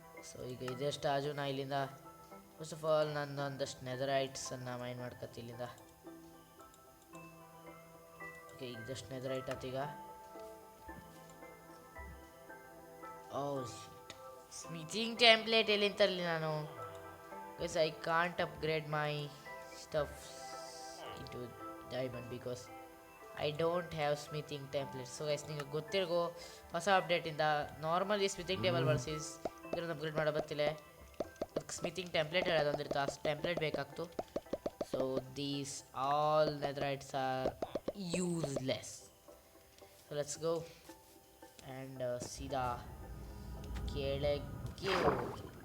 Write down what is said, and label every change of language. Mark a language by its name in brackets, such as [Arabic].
[Kannada] So ಈಗ ಇದೆಷ್ಟು ಆಜು ನಾ ಇಲ್ಲಿಂದ ಫಸ್ಟ್ ಆಫ್ ಆಲ್ ನಾನು ಒಂದಷ್ಟು ನೆದರೈಟ್ಸನ್ನು ಮೈನ್ ಮಾಡ್ಕೊತೀನಿ ಇಲ್ಲಿಂದ. ಓಕೆ, ಈಗ ಜಸ್ಟ್ ನೆದರೈಟ್ ಆತೀಗ. ಓ ಶಿಟ್, ಸ್ಮಿತಿಂಗ್ ಟೆಂಪ್ಲೇಟ್ ಎಲ್ಲಿಂದ ತರಲಿ ನಾನು? [English] Because I can't upgrade my stuff into diamond because I don't have smithing template. [Kannada] So guys, ನಿಮಗೆ ಗೊತ್ತಿರೋ ಹೊಸ ಅಪ್ಡೇಟಿಂದ ನಾರ್ಮಲಿ ಸ್ಮಿತಿಂಗ್ ಟೇಬಲ್ ಬಳಸಿ ಇದನ್ನು ಅಪ್ಗ್ರೇಡ್ ಮಾಡೋ ಬರ್ತಿಲ್ಲ. ಅದಕ್ಕೆ ಸ್ಮಿತಿಂಗ್ ಟೆಂಪ್ಲೇಟ್ ಹೇಳೋದೊಂದಿರುತ್ತೆ, ಆ template ಬೇಕಾಗ್ತು. [English] So these all netherites are useless. So let's go and [Kannada] ಸೀದಾ ಕೆಳಗೆ ಹೋಗಿ.